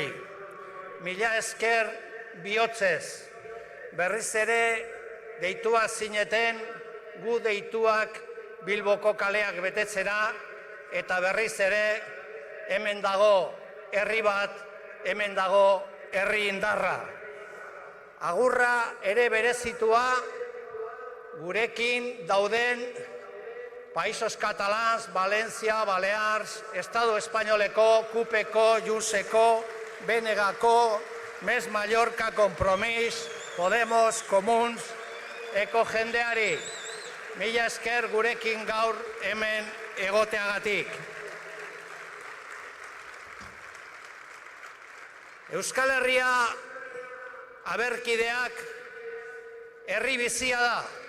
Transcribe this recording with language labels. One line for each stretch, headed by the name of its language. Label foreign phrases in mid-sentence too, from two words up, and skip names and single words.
Basque: Mila esker bihotzez, berriz ere deitua zineten gu deituak Bilboko kaleak betetzera eta berriz ere hemen dago herri bat, hemen dago herri indarra. Agurra ere berezitua gurekin dauden Països Catalans, Valencia, Balears, Estado Espainoleko, Kupeko, Juseko, BNG-ko, Mes Mallorca, Compromís, Podemos, Comuns, eko jendeari. Mila esker gurekin gaur hemen egoteagatik. Euskal Herria aberkideak herri bizia da.